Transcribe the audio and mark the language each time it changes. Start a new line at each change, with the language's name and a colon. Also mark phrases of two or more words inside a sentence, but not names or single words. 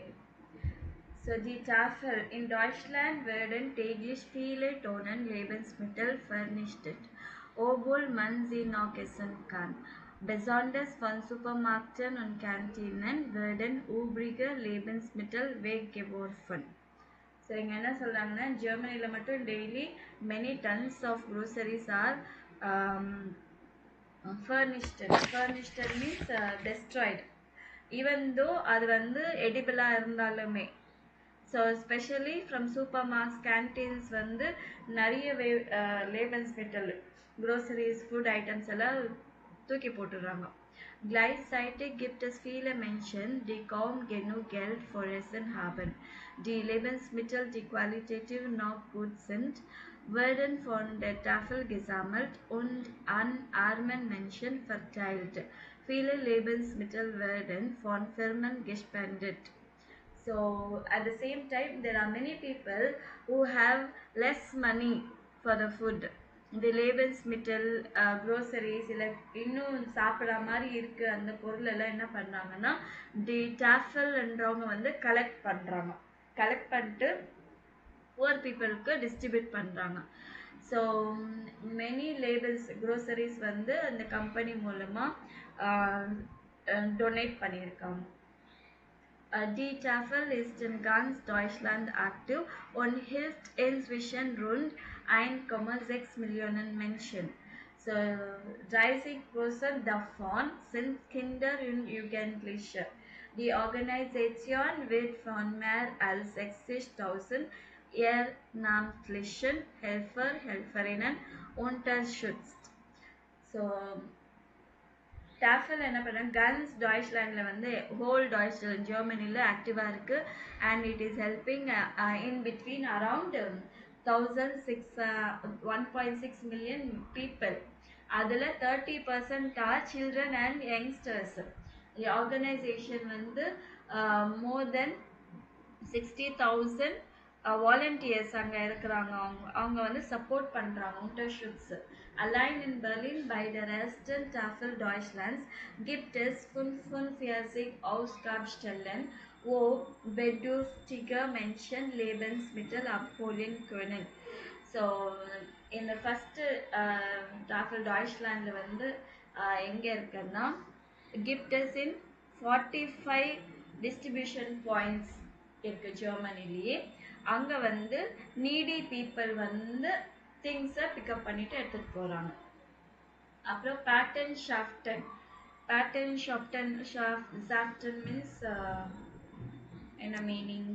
German: So die Tafel in Deutschland werden täglich viele Tonnen Lebensmittel vernichtet, obwohl man sie noch essen kann. Besonders von Supermärkten und Kantinen werden übrige Lebensmittel weggeworfen.
English: ஸோ
Tamil: இங்கே என்ன சொல்கிறாங்கன்னா ஜெர்மனியில் மட்டும்
English: daily many tons of groceries are furnished means destroyed even though
Tamil: அது வந்து எடிபிளாக இருந்தாலுமே. ஸோ ஸ்பெஷலி
English: from super marks canteens
Tamil: வந்து நிறைய
German: Lebensmittel
English: groceries food items
Tamil: எல்லாம் தூக்கி போட்டுடுறாங்க.
German: Gleichzeitig gibt es viele Menschen, die kaum genug Geld für Essen haben. Die Lebensmittel, die qualitativ noch gut sind, werden von der Tafel gesammelt und an armen Menschen verteilt. Viele Lebensmittel werden von Firmen gespendet.
English: So at the same time, there are many people who have less money for the food.
Tamil: இந்த லேபன்ஸ்மிட்டல் க்ரோசரிஸ் இல்லை இன்னும் சாப்பிட்ற மாதிரி இருக்குது அந்த பொருள் எல்லாம் என்ன பண்ணுறாங்கன்னா தி டாஃபல்ன்றவங்க வந்து கலெக்ட் பண்ணிட்டு புவர் பீப்புளுக்கு டிஸ்ட்ரிபியூட் பண்ணுறாங்க.
English: so many labels groceries
Tamil: வந்து அந்த கம்பெனி மூலமாக டொனேட் பண்ணியிருக்காங்க.
German: Die Tafel ist in ganz Deutschland aktiv und hilft inzwischen rund 1,6 Millionen Menschen. So 30% davon sind Kinder und Jugendliche. Die Organisation wird von mehr als 60.000 ehrenamtlichen Helferinnen unterstützt.
Tamil: So டாஃபல் என்ன பண்ணுறாங்க கன்ஸ் டாய்ச்லாண்டில் வந்து ஹோல் டாய்ச்லாண்ட் ஜெர்மனியில் ஆக்டிவாக இருக்குது
English: and it is helping in between around 1.6 million people. அதில் 30% are children and youngsters.
Tamil: ஆர்கனைசேஷன் வந்து
English: more than 60,000 volunteers
Tamil: அங்கே இருக்கிறாங்க. அவங்க வந்து சப்போர்ட் பண்ணுறாங்க.
German: Unterstütze. Allein in Berlin bei der ersten Tafel Deutschlands gibt es 45 Ausgabestellen, wo bedürftige Menschen Lebensmittel abholen können.
English: So in the first Tafel Deutschland
Tamil: வந்து எங்கே இருக்குன்னா
German: gibt es
English: in 45 distribution points
Tamil: இருக்கு ஜெர்மனிலேயே. அங்கே வந்து
English: needy people
Tamil: வந்து திங்ஸை பிக்கப் பண்ணிட்டு எடுத்துகிட்டு போகிறாங்க. அப்புறம் பேட்டன் ஷாஃப்டன் மீன்ஸ் என்ன மீனிங்?